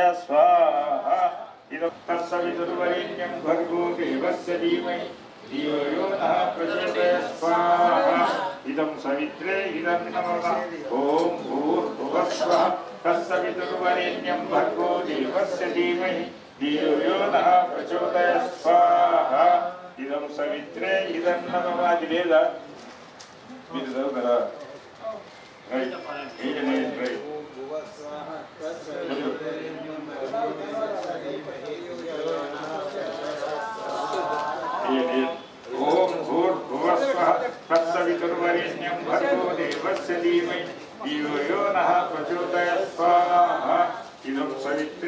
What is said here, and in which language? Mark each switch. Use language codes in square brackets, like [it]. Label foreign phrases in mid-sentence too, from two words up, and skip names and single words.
[sa] स्वाहा इदं तत्सवितुर्वरेण्यं भर्गो देवस्य धीमहि धियो यो नः प्रचोदयात् स्वाहा इदं सवित्रे इदं नमः ॐ भूर्भुवः स्वः तत्सवितुर्वरेण्यं भर्गो देवस्य धीमहि धियो यो नः प्रचोदयात् स्वाहा इदं सवित्रे इदं नमः दिलेदा [te] మీరు చదువుతారా [en] right right [sa] ओम भूर्भुवः स्वः तत्सवितुर्वरेण्यं भर्गो देवस्य धीमहि धियो यो नः प्रचोदयात् स्वाहा इदं सवित्रे